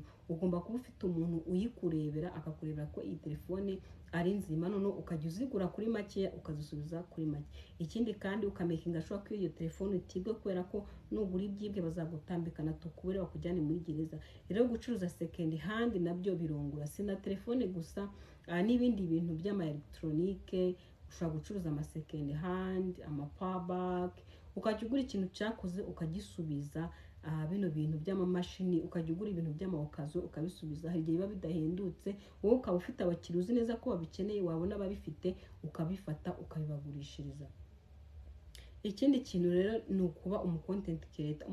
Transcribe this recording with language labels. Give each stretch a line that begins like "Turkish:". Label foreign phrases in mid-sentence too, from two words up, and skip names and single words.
Kinyarwanda: Ugomba kuba ufite umuntu uyikurebera akakurebera ko iyi telefone ari nzima, noneho ukajya uzigura kuri make ukazisubiza kuri make. Ikindi kandi ukamakinga sure ko iyo telefone itigwe, kubera ko nugura ibyibwe bazagutambikana tukubure bakujyane muri gereza. Rero gucuruza
English: second hand
Kinyarwanda: nabyo birongura, si na telefone gusa, n'ibindi bintu by'ama electronique. Ushobora gucuruza ama
English: second hand,
Kinyarwanda: ama
English: power bank,
Kinyarwanda: ukajya ugura ikintu cyakoze ukagisubiza. Bino bintu by'amamashini ukajya ugura ibintu by'amawokazo ukabisubiza, hari igihe biba bidahendutse, wowe ukaba ufite abakiriya uzi neza ko babikeneye, wabona ababifite ukabifata ukabibagurishiriza. Ikindi kintu rero ni ukuba
English: content creator.